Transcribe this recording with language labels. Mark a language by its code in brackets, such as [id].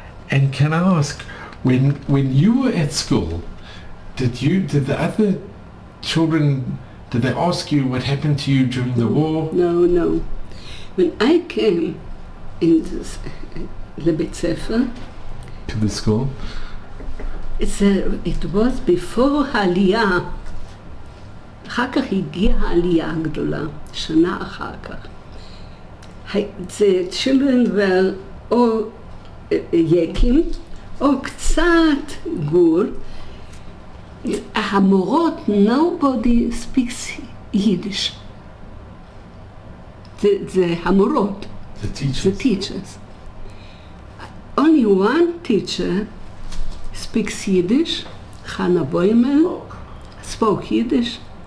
[en] And can I ask, when you were at school, did the other children, did they ask you what happened to you during the war? No. When I came in this, [he] לבית ספר, [en] to the school? it was before העלייה. [he] אחר כך הגיעה העלייה הגדולה, שנה אחר כך. [en] The children were [he] או יקים, או קצת גור. [en] המורות, nobody speaks Yiddish. [he] זה המורות. [en] The teachers. The teachers. Only one teacher speaks Yiddish, Chana Boimel, spoke Yiddish.